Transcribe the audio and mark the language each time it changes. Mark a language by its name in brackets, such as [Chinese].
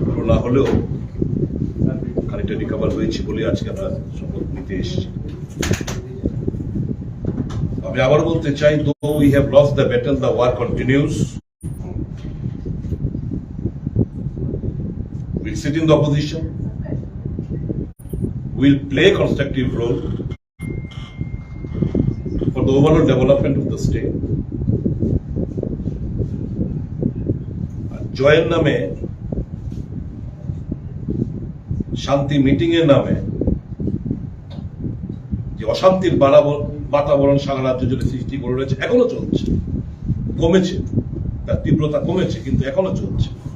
[Bangla] না হলেও খানিকটা রিকভার হয়েছি বলে আজকে আমরা শপথ নিতে এসেছি। আমি আবার বলতে চাই, [English] though we have lost the battle, the war continues. We'll sit in the opposition. We'll play a constructive role for the overall development of the state. [Bangla] জয়ের নামে, শান্তি মিটিং এর নামে যে অশান্তির বাতাবরণ সারা রাজ্য জুড়ে সৃষ্টি করে রয়েছে, এখনো চলছে। কমেছে, তার তীব্রতা কমেছে, কিন্তু এখনো চলছে।